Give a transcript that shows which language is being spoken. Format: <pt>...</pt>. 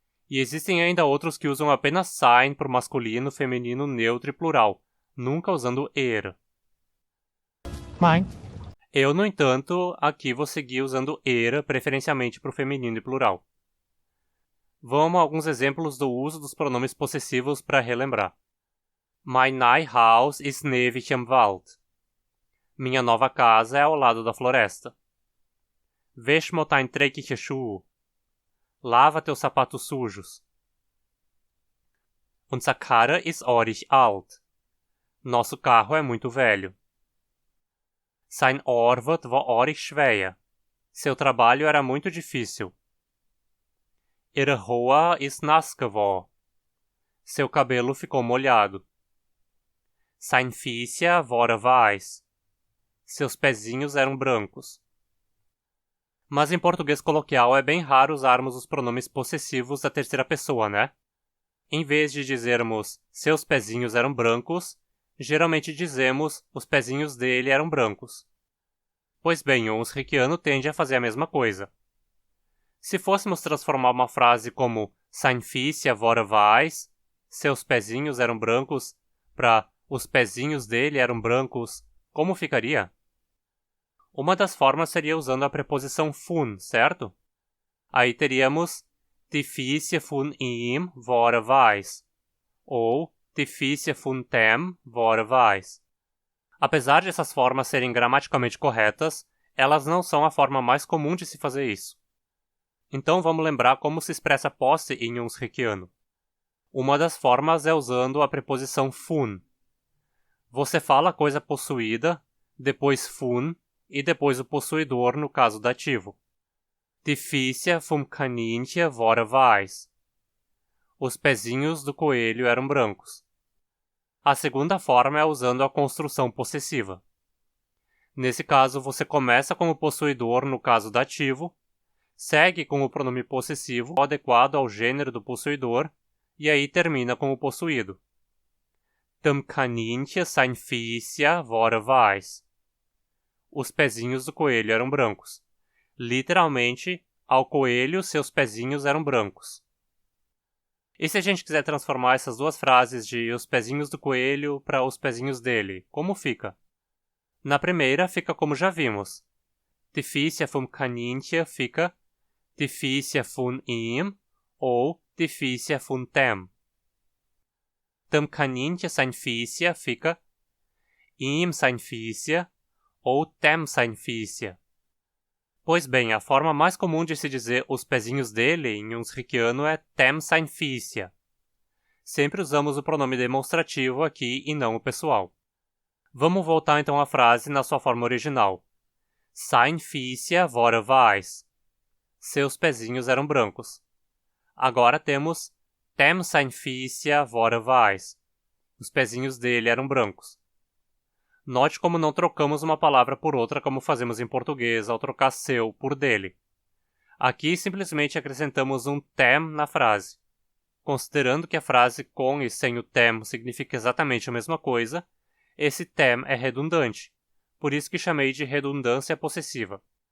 <pt>E existem ainda outros que usam apenas sein para o masculino, feminino, neutro e plural, nunca usando</pt> <hrx>Mein.</hrx> <pt>Eu, no entanto, aqui vou seguir usando preferencialmente para o feminino e plural. Vamos a alguns exemplos do uso dos pronomes possessivos para relembrar.</pt> <hrx>Mein neues Haus ist neben dem Wald.</hrx> <pt>Minha nova casa é ao lado da floresta.</pt> <hrx>Wäsch mir deine dreckigen Schuhe.</hrx> <pt>Lava teus sapatos sujos.</pt> <hrx>Unser Karre ist ordentlich alt.</hrx> <pt>Nosso carro é muito velho.</pt> <hrx>Sein Arbeit war ordentlich schwer.</hrx> <pt>Seu trabalho era muito difícil.</pt> <hrx>Ihre Haare ist nass geworden.</hrx> <pt>Seu cabelo ficou molhado.</pt> <hrx>Sein Füße waren weiß.</hrx> <pt>Seus pezinhos eram brancos. Mas em português coloquial é bem raro usarmos os pronomes possessivos da terceira pessoa, né? Em vez de dizermos seus pezinhos eram brancos, geralmente dizemos os pezinhos dele eram brancos. Pois bem, o Hunsrickiano tende a fazer a mesma coisa. Se fôssemos transformar uma frase como</pt> <hrx>sein Füße waren weiß,</hrx> <pt>seus pezinhos eram brancos, para os pezinhos dele eram brancos, como ficaria? Uma das formas seria usando a preposição von, certo? Aí teríamos</pt> <hrx>die Füße von ihm waren weiß,</hrx> <pt>ou</pt> <hrx>die Füße von dem waren weiß.</hrx> <pt>Apesar de essas formas serem gramaticalmente corretas, elas não são a forma mais comum de se fazer isso. Então vamos lembrar como se expressa posse em Hunsrickiano. Uma das formas é usando a preposição von. Você fala a coisa possuída, depois von, e depois o possuidor no caso dativo.</pt> <hrx>Die Füße vom Kaninchen waren weiß.</hrx> <pt>Os pezinhos do coelho eram brancos. A segunda forma é usando a construção possessiva. Nesse caso, você começa com o possuidor no caso dativo, segue com o pronome possessivo adequado ao gênero do possuidor e aí termina com o possuído.</pt> <hrx>Dem Kaninchen sein Füße waren weiß.</hrx> <pt>Os pezinhos do coelho eram brancos. Literalmente, ao coelho seus pezinhos eram brancos. E se a gente quiser transformar essas duas frases de os pezinhos do coelho para os pezinhos dele, como fica? Na primeira fica como já vimos.</pt> <hrx>Die Füße vom Kaninchen</hrx> <pt>fica</pt> <hrx>die Füße von ihm</hrx> <pt>ou</pt> <hrx>die Füße von dem. Dem Kaninchen sein Füße</hrx> <pt>fica</pt> <hrx>ihm sein Füße</hrx> <pt>ou</pt> <hrx>dem sein Füße.</hrx> <pt>Pois bem, a forma mais comum de se dizer os pezinhos dele em Hunsrickiano é</pt> <hrx>dem sein Füße.</hrx> <pt>Sempre usamos o pronome demonstrativo aqui e não o pessoal. Vamos voltar então à frase na sua forma original.</pt> <hrx>Sein Füße waren weiß.</hrx> <pt>Seus pezinhos eram brancos. Agora temos</pt> <hrx>dem sein Füße waren weiß.</hrx> <pt>Os pezinhos dele eram brancos. Note como não trocamos uma palavra por outra como fazemos em português ao trocar seu por dele. Aqui simplesmente acrescentamos um tem na frase. Considerando que a frase com e sem o tem significa exatamente a mesma coisa, esse tem é redundante, por isso que chamei de redundância possessiva.</pt>